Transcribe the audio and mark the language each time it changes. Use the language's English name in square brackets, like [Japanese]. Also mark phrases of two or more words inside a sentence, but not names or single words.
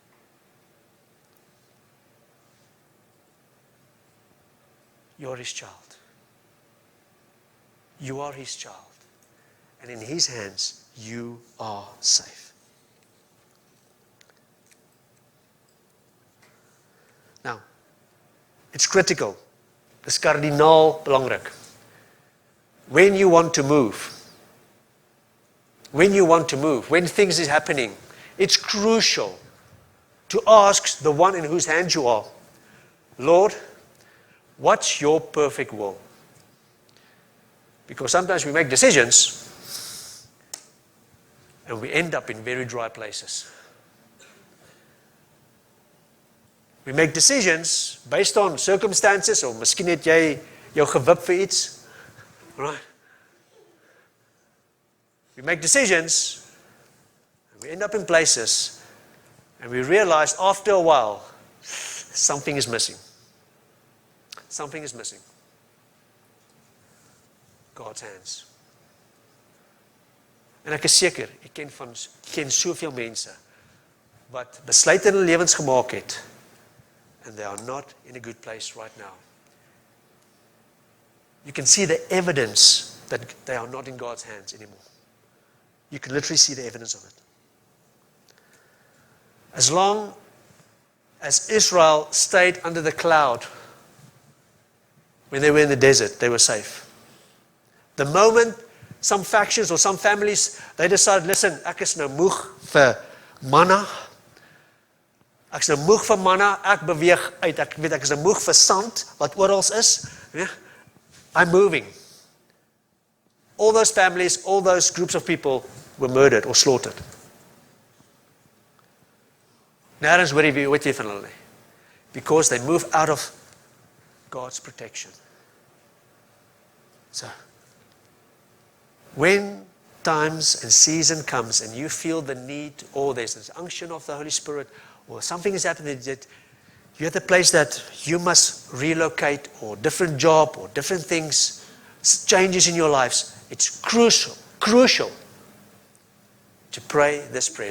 [English] You are His child. You are His child. And in His hands, you are safe. Now, it's critical. [Afrikaans] Dis kardinaal belangrik. [English] When you want to move, when you want to move, when things is happening, it's crucial to ask the one in whose hands you are, Lord, what's your perfect will? Because sometimes we make decisions and we end up in very dry places. We make decisions based on circumstances, or [Afrikaans] miskien het jy jou gewip vir iets. [English] Right? We make decisions, and we end up in places, and we realize after a while, something is missing. Something is missing. God's hands. [Afrikaans] En ek is seker, ek ken soveel mense wat besluite in hulle lewens gemaak het, [English] and they are not in a good place right now. You can see the evidence that they are not in God's hands anymore. You can literally see the evidence of it. As long as Israel stayed under the cloud when they were in the desert, they were safe. The moment some factions or some families, they decided, listen, [Afrikaans] ek is nou moeg vir manna. Ek is nou moeg vir manna, ek beweeg uit. Ek weet ek is nou moeg vir sand wat oral is. Ja? [English] I'm moving. All those families, all those groups of people were murdered or slaughtered. [Afrikaans] Nêrens hoor jy van hulle nie. [English] Because they move out of God's protection. So, when times and season comes and you feel the need, or there's this unction of the Holy Spirit, or something is happening that you're at the place that you must relocate, or different job, or different things, changes in your lives, it's crucial to pray this prayer.